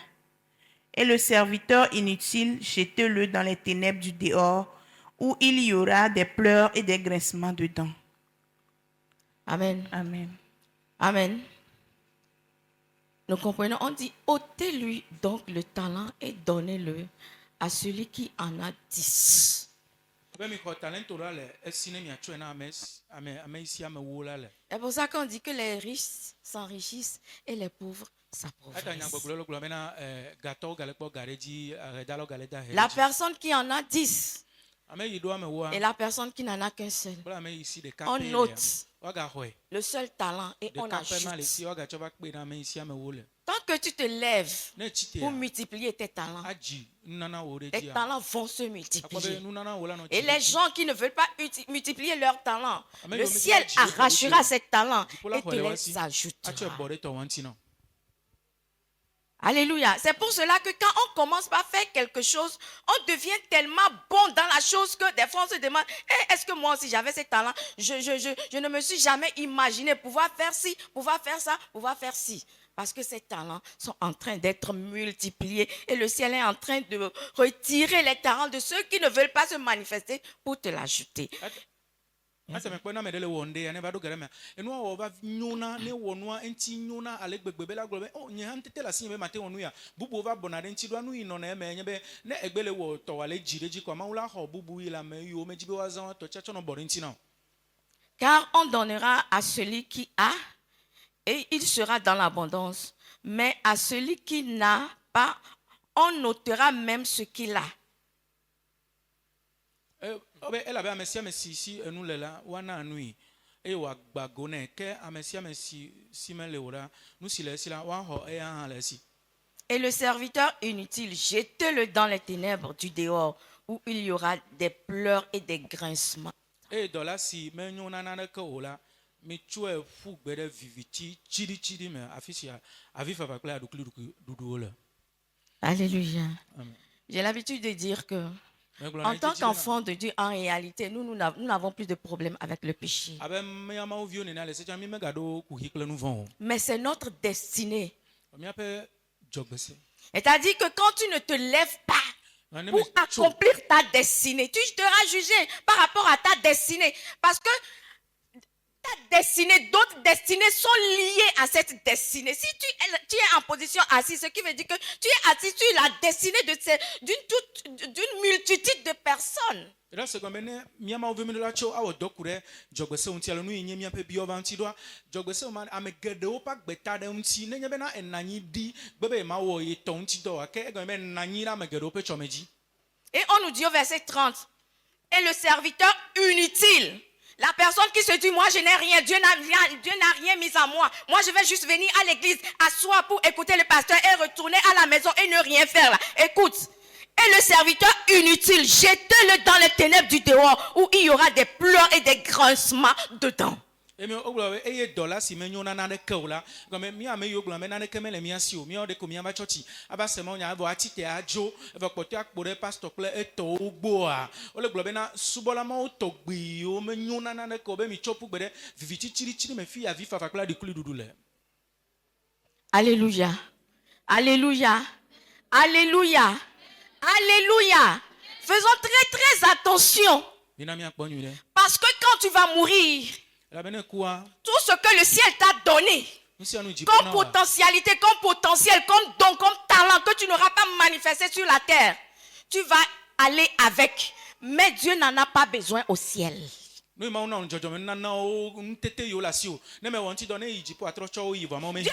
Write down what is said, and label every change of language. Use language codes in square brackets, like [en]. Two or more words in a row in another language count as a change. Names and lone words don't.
[fr] Et le serviteur inutile, jetez-le dans les ténèbres du dehors, où il y aura des pleurs et des grincements de dents. Amen. Amen. Amen. Nous comprenons, on dit, ôtez-lui donc le talent et donnez-le à celui qui en a 10. [ee] Be mi xɔ talento la le esi ne miatsɔe na ame isi ame wo la le. [fr] C'est pour ça qu'on dit que les riches s'enrichissent et les pauvres [ee] Eta [fr] s'appauvrissent. [ee] nyagbɔgblɔ le gblɔ bena gatɔwo gale kpɔ ga ɖe dzi, ahedalawo gale da he. [fr] La personne qui en a 10 [ee] Ame yi ɖo ame woa. [fr] et la personne qui n'en a qu'un seul, [ee] Kple ame yi si ɖeka [fr] on [ee] pɛ [fr] note [ee] lea, waga xɔe. [fr] le seul talent et on [ee] Ɖeka pɛ ma le si [fr] ajoute. [ee] wagatsɔ va kpe na ame yi si ame wo le. [fr] Tant que tu te lèves [ee] Ne tsi [fr] pour [ee] tea, [fr] multiplier tes talents, [ee] adzi nunana wo ɖe [fr] tes [ee] dzia. [fr] talents vont se [ee] Akpɔ be [fr] multiplier. [ee] nunana wo la nɔ [fr] Et [ee] tsi [fr] les [ee] ɖe dzi. [fr] gens qui ne veulent pas multiplier leurs talents, Amen. le ciel arrachera ces talents et te les [ee] Atsɔ [fr] ajoutera. [ee] bɔ ɖe tɔ ŋuti na. [fr] Alléluia. C'est pour cela que quand on commence par faire quelque chose, on devient tellement bon dans la chose que des fois on se demande, est-ce que moi aussi j'avais ces talents? Je ne me suis jamais imaginé pouvoir faire ci, pouvoir faire ça, pouvoir faire ci. Parce que ces talents sont en train d'être multipliés et le ciel est en train de retirer les talents de ceux qui ne veulent pas se manifester pour te l'ajouter. [ee] Ase me kpɔ na ame ɖe le wɔ ŋɖe ya ne va ɖo ge ɖe mea. Enua wɔ va nyona ne wɔ nua eŋuti nyona ale gbegbe be la gblɔ be o nye hã tete le asi nye be mate wɔ nu ya. Bubu va bɔna ɖe ŋuti ɖoa nu yi nɔna eme nye be ne egbe le wɔ tɔwa le dzi ɖe dzi kɔ Mawu la xɔ bubu yi le ame yiwo medzi be woazã wa tɔ tsia tsɔ nɔ bɔ ɖe ŋuti na o. [fr] Car on donnera à celui qui a et il sera dans l'abondance. Mais à celui qui n'a pas, on ôtera même ce qu'il a. [ee] Be elabe ame sia ame si enu le la woana nui eye wòagba go nɛ ke ame sia ame si mele o la nu si le esi la woaxɔ eya hã le esi. [fr] Et le serviteur inutile, jetez-le dans les ténèbres du dehors, où il y aura des pleurs et des grincements. [ee] Eye dɔ la si menyo na naneke o la mitsɔe ƒu gbe ɖe viviti tsiɖitsiɖi me afi si avi fafa kple aɖukliɖuɖuwo le. [fr] Alléluia. Amen. J'ai l'habitude de dire que, [ee] Megblɔ na [fr] en tant [ee] etsitsi bena, [fr] qu'enfant de Dieu, en réalité, nous n'avons plus de problème avec le péché. [ee] abe mía mawo viwo nena le setsiã mi megaɖo kuhi kple nu vɔ o. [fr] Mais c'est notre destinée. [ee] Míaƒe dzɔgbese. [fr] C'est-à-dire que quand tu ne te lèves pas [ee] Ne [fr] pour [ee] me tso [fr] accomplir ta destinée, tu seras jugé par rapport à ta destinée. Parce que ta destinée, d'autres destinées sont liées à cette destinée. Si tu es en position assise, ce qui veut dire que tu es assis sur la destinée d'une multitude de personnes. [ee] Era se gɔme ne mía mawo vemi la tso awɔ dɔ ku ɖe dzɔgbese ŋuti alo nu yi nye míaƒe biɔ va ŋuti ɖoa dzɔgbese ma ame geɖewo ƒe agbeta ɖe ŋuti nenye bena enanyi ɖi gbe be ma wɔ yetɔ ŋuti dɔ ke egɔme be enanyi ɖe ame geɖewo ƒe tsɔme dzi. [fr] Et on nous dit au verset 30, et le serviteur inutile, la personne qui se dit, moi je n'ai rien, Dieu n'a rien mis en moi. Moi je vais juste venir à l'église, asseoir pour écouter le pasteur et retourner à la maison et ne rien faire là. Écoute, et le serviteur inutile, jetez-le dans les ténèbres du dehors où il y aura des pleurs et des grincements dedans. [ee] Emi wogblɔ be eye dɔ la si menyo na naneke o la gɔme mía ame yiwo gblɔ be naneke mele mía si o míawo ɖeko míava tsɔtsi ava se mawo nya vɔ ati te adzo eva kpɔtɔe akpo ɖe pastor kple etɔwo gbɔa wole gblɔ bena subɔla mawo tɔgbiwo menyo na naneke o be mitsɔ ƒu gbe ɖe viviti tsiɖitsiɖi me fi avi fafa kple aɖikuliɖuɖu le. [fr] Alléluia. Alléluia. Alléluia. Alléluia. Faisons très très attention. [ee] Mina míakpɔ nyui ɖe. [fr] Parce que quand tu vas mourir, [ee] Elabene kua [fr] tout ce que le ciel t'a donné, [ee] nu sia nu dziƒo [fr] comme [ee] na wa. [fr] potentialité, comme potentiel, comme don, comme talent que tu n'auras pas manifesté sur la terre, tu vas aller avec. Mais Dieu n'en a pas besoin au ciel. [ee] Nu yi mawo na dzɔdzɔme nanawo nutete yiwo le asi o ne me wɔ ŋuti dɔ ne yi dziƒo atrɔ tsɔ wo yi vɔ mawo me